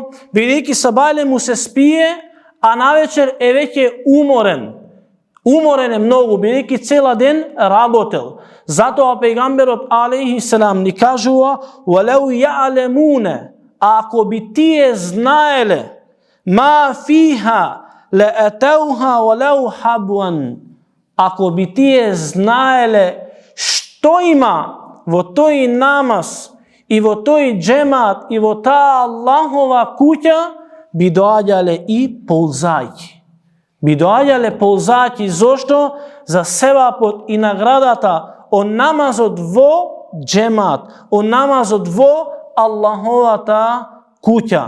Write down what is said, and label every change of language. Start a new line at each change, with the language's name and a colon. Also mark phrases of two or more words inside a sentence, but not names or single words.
Macedonian: Бидејќи сабале му се спие, а навечер е веќе уморен. Уморен е многу, бидејќи цела ден работел. Затоа пејгамберот
Arabic: عليه السلام
Macedonian: ни кажува:
Arabic: "ولو يعلمون",
Macedonian: ако би тие знаеле,
Arabic: ما فيها لأتوها ولو حبوا,
Macedonian: ако би тие знаеле што има во тој намаз и во тој джемат и во таа Аллахова куќа, би доаѓале и ползајки. Би доаѓале ползајки, зошто? За севапот и наградата од намазот во джемат, од намазот во Аллаховата куќа.